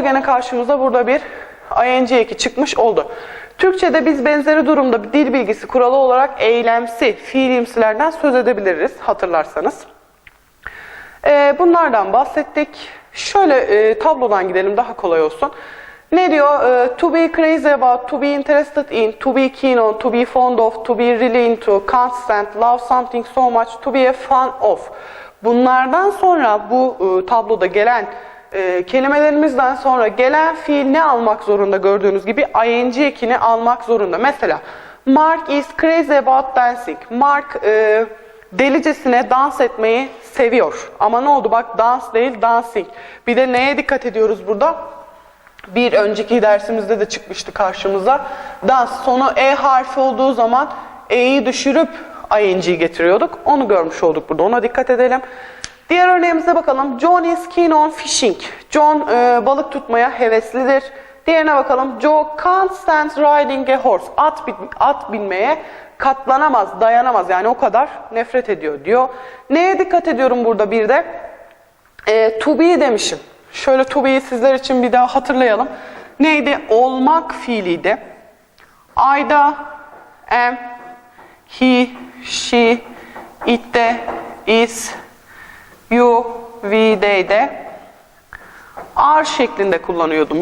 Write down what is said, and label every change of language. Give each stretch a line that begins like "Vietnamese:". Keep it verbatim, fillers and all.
Turkish: Gene karşımıza burada bir ing eki çıkmış oldu. Türkçe'de biz benzeri durumda bir dil bilgisi kuralı olarak eylemsi, fiilimsilerden söz edebiliriz hatırlarsanız. Ee, bunlardan bahsettik. Şöyle e, tablodan gidelim, daha kolay olsun. Ne diyor?
English: To be crazy about, to be interested in, to be keen on, to be fond of, to be really into, can't stand, love something so much, to be a fan of.
Turkish: Bunlardan sonra bu tabloda gelen kelimelerimizden sonra gelen fiil ne almak zorunda? Gördüğünüz gibi ing ekini almak zorunda. Mesela
English: Mark is crazy about dancing.
Turkish: Mark delicesine dans etmeyi seviyor. Ama ne oldu? Bak, dans değil, dancing. Bir de neye dikkat ediyoruz burada? Bir önceki dersimizde de çıkmıştı karşımıza. Dans sonu E harfi olduğu zaman E'yi düşürüp I N G'yi getiriyorduk. Onu görmüş olduk burada. Ona dikkat edelim. Diğer örneğimize bakalım.
English: John is keen on fishing.
Turkish: John e, balık tutmaya heveslidir. Diğerine bakalım.
English: Joe can't stand riding a horse.
Turkish: At, bin, at binmeye katlanamaz, dayanamaz. Yani o kadar nefret ediyor diyor. Neye dikkat ediyorum burada bir de? E, to be demişim. Şöyle to be'yi sizler için bir daha hatırlayalım. Neydi? Olmak fiiliydi. I da, am, he, she, it de, is, you, we, they de are şeklinde kullanıyordum.